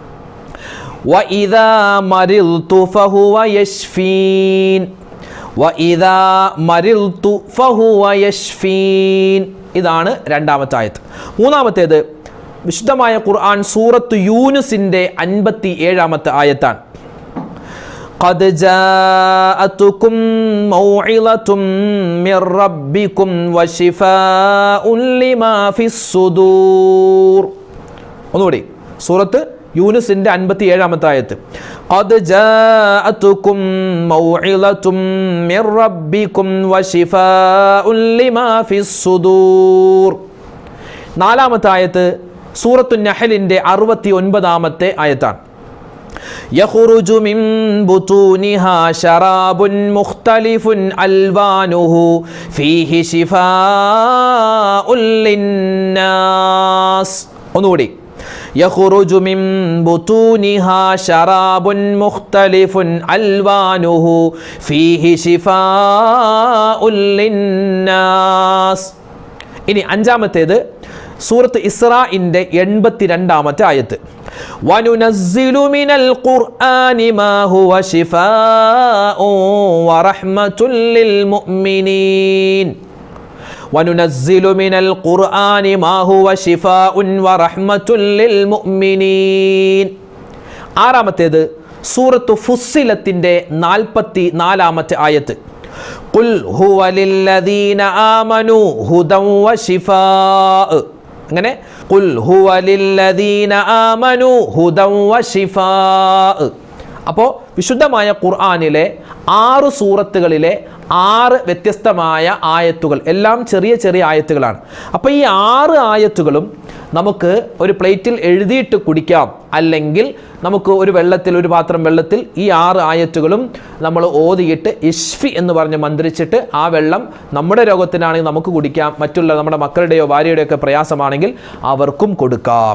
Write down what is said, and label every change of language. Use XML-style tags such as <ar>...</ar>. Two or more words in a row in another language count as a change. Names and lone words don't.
<ar>وإذا مرضت فهو يشفين، وإذا مرضت فهو يشفين,</ar> <ml>ഇതാണ് രണ്ടാമത്തെ ആയത്ത്. മൂന്നാമത്തേത് വിശുദ്ധമായ ഖുർആൻ സൂറത്തു യൂനുസിന്റെ 57-ാമത്തെ ആയത്താണ്.</ml> <ar>قد جاءتكم موعظة من ربكم وشفاء لما في الصدور.</ar> <ml>ഒന്നുകൂടി, സൂറത്ത് യൂനുസിന്റെ 57-ാമത്തെ ആയത്ത്.</ml> <ar>قد جاءتكم موعظة من ربكم وشفاء لما في الصدور.</ar> <ml>നാലാമത്തെ ആയത്ത് സൂറത്തു നഹലിന്റെ 69-ാമത്തെ ആയത്താണ്.</ml> <ar>يخرج من بطونها شراب مختلف ألوانه فيه شفاء للناس. ഒന്നുകൂടി, يخرج من بطونها شراب مختلف ألوانه فيه شفاء للناس.</ar> <ml>ഇനി അഞ്ചാമത്തേത് സൂറത്ത് ഇസ്രാഇന്റെ 82-ാമത്തെ ആയത്ത്.</ml> <ar>وَنُنَزِّلُ مِنَ الْقُرْآنِ مَا هُوَ شِفَاءٌ وَرَحْمَةٌ لِلْمُؤْمِنِينَ. وَنُنَزِّلُ مِنَ الْقُرْآنِ مَا هُوَ شِفَاءٌ وَرَحْمَةٌ لِلْمُؤْمِنِينَ.</ar> <ml>ആറാമത്തേത് സൂറത്തു ഫുസ്സിലത്തിന്റെ 44-ാമത്തെ ആയത്ത്.</ml> <ar>قُلْ هُوَ لِلَّذِينَ آمَنُوا هُدًى وَشِفَاءٌ. അങ്ങനെ قل هو للذين آمنوا هدى وشفاء.</ar> <ml>അപ്പോൾ വിശുദ്ധമായ ഖുർആനിലെ 6 സൂറത്തുകളിലെ 6 വ്യത്യസ്തമായ ആയത്തുകൾ, എല്ലാം ചെറിയ ചെറിയ ആയത്തുകളാണ്. അപ്പോൾ ഈ 6 ആയത്തുകളും നമുക്ക് ഒരു പ്ലേറ്റിൽ എഴുതിയിട്ട് കുടിക്കാം, അല്ലെങ്കിൽ നമുക്ക് ഒരു പാത്രം വെള്ളത്തിൽ ഈ 6 ആയത്തുകളും നമ്മൾ ഓതിയിട്ട് ഇഷ്ഫി എന്ന് പറഞ്ഞ് മന്ത്രിച്ചിട്ട് ആ വെള്ളം നമ്മുടെ രോഗത്തിനാണെങ്കിൽ നമുക്ക് കുടിക്കാം, മറ്റുള്ള നമ്മുടെ മക്കളുടെയോ ഭാര്യയുടെയോ ഒക്കെ പ്രയാസമാണെങ്കിൽ അവർക്കും കൊടുക്കാം.</ml>